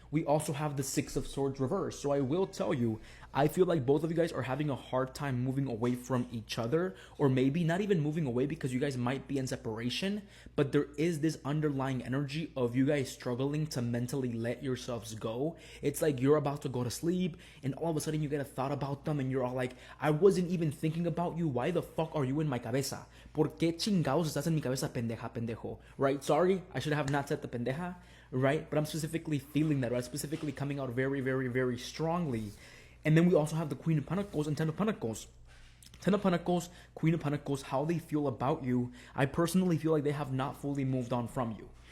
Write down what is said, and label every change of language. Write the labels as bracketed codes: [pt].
[en] We also have the Six of Swords reversed. So I will tell you, I feel like both of you guys are having a hard time moving away from each other, or maybe not even moving away because you guys might be in separation, but there is this underlying energy of you guys struggling to mentally let yourselves go. It's like you're about to go to sleep and all of a sudden you get a thought about them and you're all like, I wasn't even thinking about you. Why the fuck are you in my cabeza? [es] ¿Por qué chingados estás en mi cabeza, pendeja, pendejo? [en] Right? Sorry, I should have not said the pendeja. Right? But I'm specifically feeling that, right? Specifically coming out very, very, very strongly. And then we also have the Queen of Pentacles and Ten of Pentacles. Ten of Pentacles, Queen of Pentacles, how they feel about you. I personally feel like they have not fully moved on from you.